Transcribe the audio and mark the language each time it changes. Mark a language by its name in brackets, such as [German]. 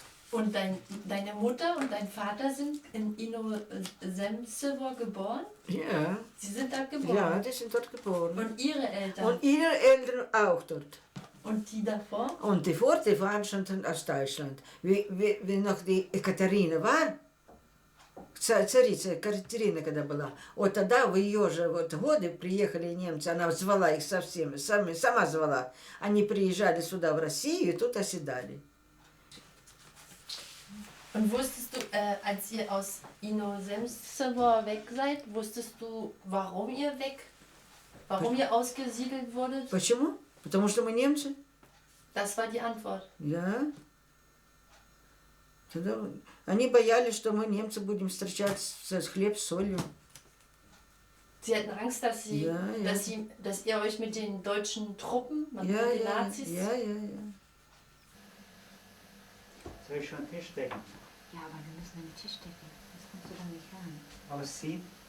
[German] Und deine Mutter und dein Vater sind in Ino-Semstjewo geboren? Ja. Sie sind da geboren? Ja, die sind dort geboren. Und ihre Eltern? Und ihre Eltern auch dort. Und die davor? Und die vor, die waren schon aus Deutschland. Wie noch die [Russian] Екатерина war, царица Екатерина когда была, вот тогда в ее же годы приехали немцы, она звала их совсем, сама звала. Они приезжали сюда в Россию и тут оседали. [German] Und wusstest du, als ihr aus Ino-Semstjewo weg seid, wusstest du, warum ihr ausgesiedelt wurdet? [Russian] Почему? Потому что мы немцы. [German] Das war die Antwort. Ja. [Russian] Тогда они боялись, что мы, немцы, будем встречать хлеб с солью. [German] Sie hatten Angst, dass ihr euch mit den deutschen Truppen, mit den Nazis... Ja. Soll ich schon einen Tisch decken? Ja, aber wir müssen einen Tisch decken. Das kannst du doch nicht hören. Ausziehen?